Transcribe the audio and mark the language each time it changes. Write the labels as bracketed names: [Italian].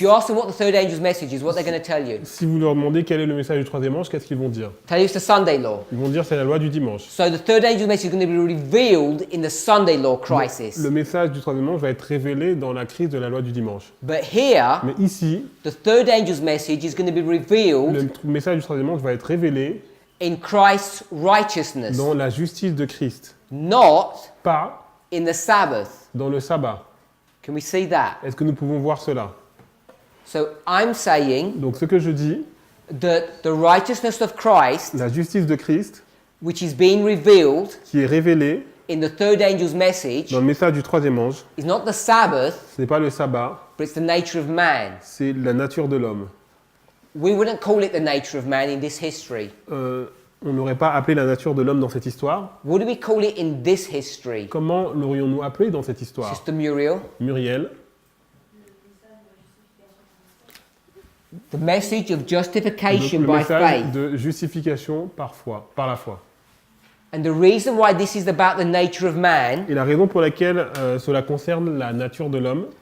[English] you ask them what the third angel's message is, what they're going to tell you. [French] si vous leur demandez quel est le message du troisième ange, qu'est-ce qu'ils vont dire? [English] Tell you it's the Sunday law. [French] Ils vont dire c'est la loi du dimanche. [English] So the third angel's message is going to be revealed in the Sunday law crisis. [French] Le message du troisième ange va être révélé dans la crise de la loi du dimanche. [English] But here, [French] Mais ici, [English] the third angel's message is going to be revealed [French] le message du troisième ange va être révélé [English] in Christ's righteousness, [French] dans la justice de Christ, [English] not [French] pas [English] in the Sabbath. [French] dans le sabbat. [English] Can we see that? [French] Est-ce que nous pouvons voir cela? [English] So I'm saying [French] Donc ce que je dis, [English] that the righteousness of Christ, [French] la justice de Christ, [English] which is being revealed [French] qui est révélée [English] in the third angel's message, [French] dans le message du troisième ange, [English] is not the Sabbath, [French] ce n'est pas le sabbat, [English] but it's the nature of man. [French] c'est la nature de l'homme. [English] We wouldn't call it the nature of man in this history. [French] On n'aurait pas appelé la nature de l'homme dans cette histoire. [English] What do we call it in this history? [French] Comment l'aurions-nous appelé dans cette histoire? [English] Sister Muriel, [French] Muriel, [English] the message of [French] donc [English] justification [French] le [English] by [French] message [English] faith. [French] de justification par la foi. [English] And the reason why this is about the nature of man, [French] Et la raison pour laquelle cela concerne la nature de l'homme,